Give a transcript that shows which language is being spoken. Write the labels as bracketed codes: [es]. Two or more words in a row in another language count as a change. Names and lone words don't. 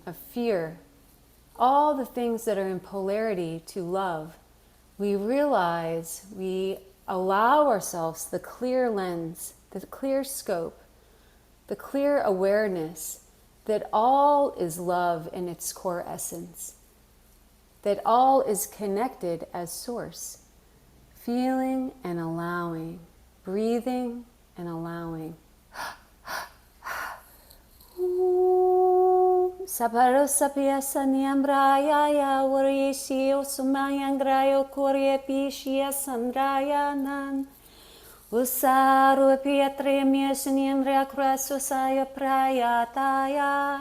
[en] of fear, all the things that are in polarity to love, we realize we allow ourselves the clear lens, the clear scope, the clear awareness that all is love in its core essence, that all is connected as source, feeling and allowing, breathing and allowing. Saparo sapia sanyambraya ya warishio sumayangrayo korye pishia sandraya nan. Usaru piatre miesnyamra krasosaya prayataya.